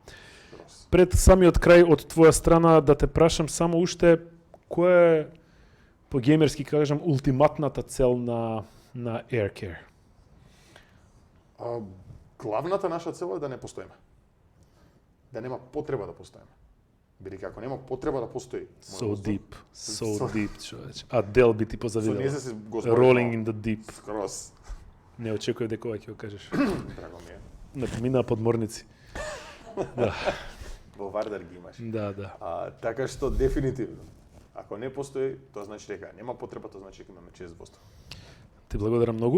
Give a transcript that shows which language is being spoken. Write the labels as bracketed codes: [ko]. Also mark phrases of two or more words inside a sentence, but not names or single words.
[mk] Пред самиот крај од твоја страна да те прашам само уште која е по геймерски кажам ултиматната цел на AirCare? Главната наша цел е да не постоиме. Да нема потреба да постоиме. Бидејќи ако нема потреба да постои, [en] So deep, [mk] човече. Адел би ти позавидела. ние се го зборуваме. [en] Rolling in the deep. [mk] Скрос. Не очекував дека ова ќе го кажеш. Драго ми е. Не поминаа подморници. Да, Во Вардар ги имаш. да. Така што дефинитивно. Ако не постои, тоа значи дека нема потреба, тоа значи дека имаме чест воздух. Ти благодарам многу.